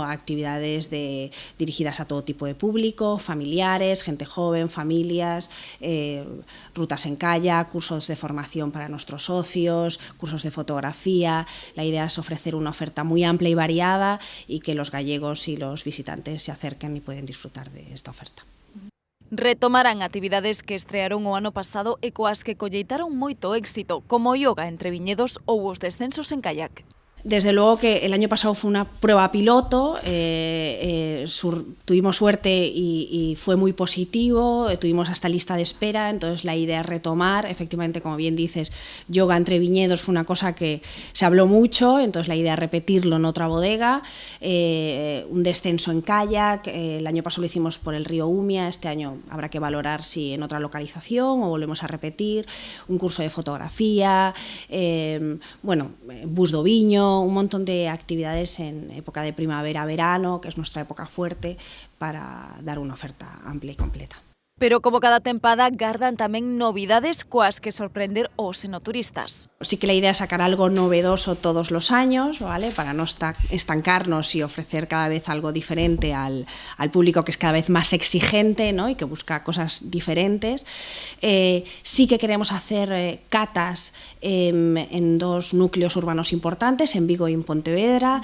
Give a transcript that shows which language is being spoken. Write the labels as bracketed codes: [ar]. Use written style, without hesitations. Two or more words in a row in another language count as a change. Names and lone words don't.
[es] Actividades dirigidas a todo tipo de público, familiares, gente joven, familias, rutas en kayak, cursos de formación para nuestros socios, cursos de fotografía. La idea es ofrecer una oferta muy amplia y variada y que los gallegos y los visitantes se acerquen y pueden disfrutar de esta oferta. [gl] Retomarán actividades que estrearon o ano pasado e coas que colleitaron moito éxito, como yoga entre viñedos ou os descensos en kayak. [es] Desde luego que el año pasado fue una prueba piloto, tuvimos suerte y fue muy positivo, tuvimos hasta lista de espera, entonces la idea es retomar, efectivamente, como bien dices, yoga entre viñedos fue una cosa que se habló mucho, entonces la idea es repetirlo en otra bodega, un descenso en kayak, el año pasado lo hicimos por el río Umia, este año habrá que valorar si en otra localización o volvemos a repetir, un curso de fotografía, bus do viño, un montón de actividades en época de primavera-verano, que es nuestra época fuerte, para dar una oferta amplia y completa. [gl] Pero como cada tempada, gardan tamén novidades coas que sorprender os enoturistas. [es] Sí que la idea es sacar algo novedoso todos los años, ¿vale? Para no estancarnos y ofrecer cada vez algo diferente al público que es cada vez más exigente, ¿no? Y que busca cosas diferentes. Sí que queremos hacer catas en 2 núcleos urbanos importantes, en Vigo y en Pontevedra.